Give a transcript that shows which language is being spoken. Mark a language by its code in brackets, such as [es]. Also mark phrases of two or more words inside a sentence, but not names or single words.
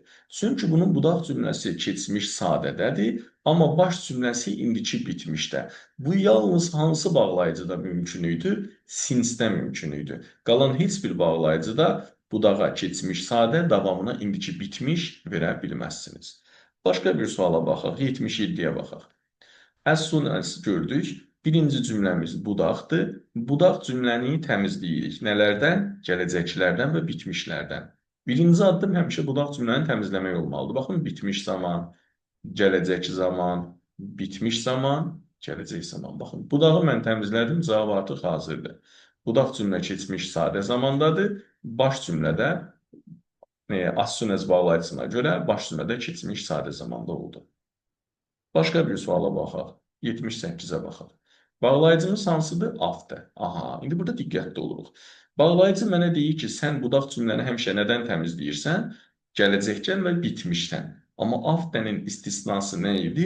[az] Çünki bunun budaq cümləsi keçmiş sadədədir, amma baş cümləsi indiki bitmişdə. Bu yalnız hansı bağlayıcıda mümkün idi? Since-də mümkün idi. Qalan heç bir bağlayıcıda budağa keçmiş sadə, davamına indiki bitmiş verə bilməzsiniz. Başqa bir suala baxaq, 77-yə baxaq. [en] As soon as [az] gördük. Birinci cümləmiz budaqdır. Budaq cümləni təmizləyirik. Nələrdən? Gələcəklərdən və bitmişlərdən. Birinci addım həmişə budaq cümləni təmizləmək olmalıdır. Baxın, bitmiş zaman, gələcək zaman, bitmiş zaman, gələcək zaman. Baxın, budağı mən təmizlədim, cavab artıq hazırdır. Budaq cümlə keçmiş sadə zamandadır. Baş cümlədə [en] as soon as [az] bağlayıcısına görə baş cümlədə keçmiş sadə zamanda oldu. Başqa bir suala baxaq. 78-ə baxaq. Bağlayıcımız hansıdır? After. Aha, indi burada diqqətli oluruq. Bağlayıcı mənə deyir ki, sən budaq cümləni həmişə nədən təmizləyirsən? Gələcəkdən və bitmişdən. Amma after'nin istisnası nə idi?